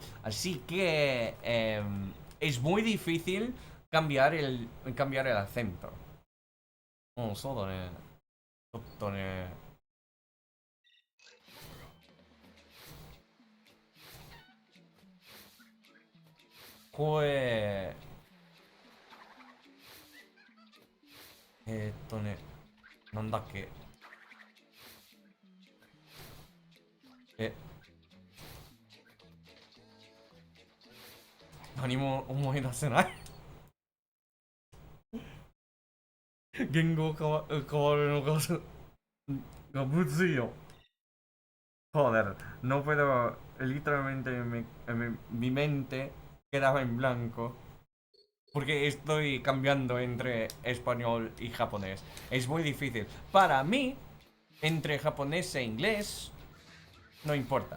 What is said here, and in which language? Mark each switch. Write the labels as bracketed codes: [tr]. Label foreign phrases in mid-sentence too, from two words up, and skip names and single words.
[es] Así que es muy difícil cambiar el acento. Oh, solo ne. Pues [ja] なんだっけ。何も思い出せない。言語変わるのがむずいよ。 [es] Joder, no puedo, literalmente mi mente quedaba en blanco porque estoy cambiando entre español y japonés. Es muy difícil. Para mí, entre japonés e inglés, no importa.